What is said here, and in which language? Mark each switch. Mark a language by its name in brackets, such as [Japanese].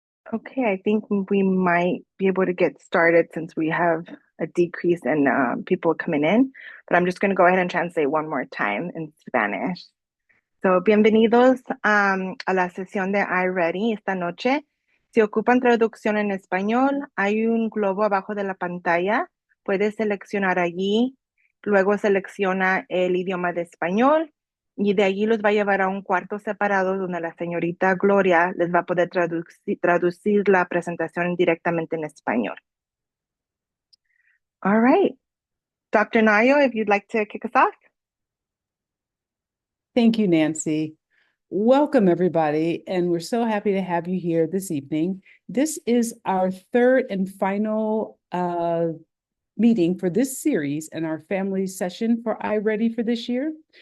[English] Okay, I think we might be able to get started since we have a decrease in people coming in, but I'm just going to go ahead and translate one more time in Spanish. [Spanish] So, bienvenidos a la sesión de iReady esta noche. Si ocupan traducción en español, hay un globo abajo de la pantalla. Puede seleccionar allí, luego selecciona el idioma de español y de allí los va a llevar a un cuarto separado donde la señorita Gloria les va a poder traducir la presentación directamente en español. [English] All right. Dr. Nayo, if you'd like to kick us off. Thank you, Nancy. Welcome, everybody, and we're so happy to have you here this evening. This is our third and final meeting for this series and our family session for iReady for this year.